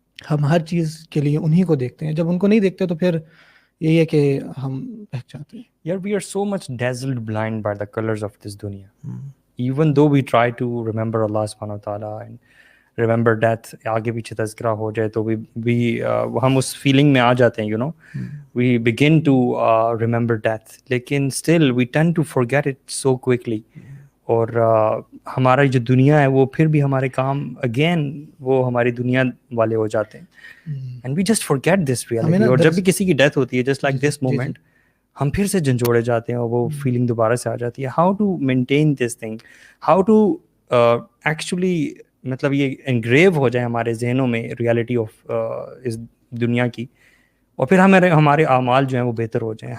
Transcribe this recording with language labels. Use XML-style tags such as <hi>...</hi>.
<ur>ہم ہر چیز کے لیے انہی کو دیکھتے ہیں, جب ان کو نہیں دیکھتے تو پھر یہی ہے کہ ہم بہک جاتے ہیں.</ur> <en>Yet we are so much dazzled blind by the colors of this dunya. Even though we try to remember Allah subhanahu wa ta'ala and remember death,</en> <ur>آگے پیچھے تذکرہ ہو جائے تو بھی ہم اس فیلنگ میں آ جاتے ہیں,</ur> <en>you know, we begin to remember death, لیکن still we tend to forget it so quickly.</en> <ur>اور ہمارا جو دنیا ہے وہ پھر بھی ہمارے کام اگین وہ ہماری دنیا والے ہو جاتے ہیں,</ur> <en>and we just forget this reality.</en> <ur>اور جب بھی کسی کی ڈیتھ ہوتی ہے</ur> <en>just like this moment,</en> <ur>ہم پھر سے جھنجھوڑے جاتے ہیں اور وہ فیلنگ دوبارہ سے آ جاتی ہے.</ur> <en>how to maintain this thing, how to actually</en> <ur>مطلب یہ انگریو ہو جائے ہمارے ذہنوں میں ریالٹی آف اس دنیا کی, اور پھر ہمارے اعمال جو ہیں وہ بہتر ہو جائیں.</ur>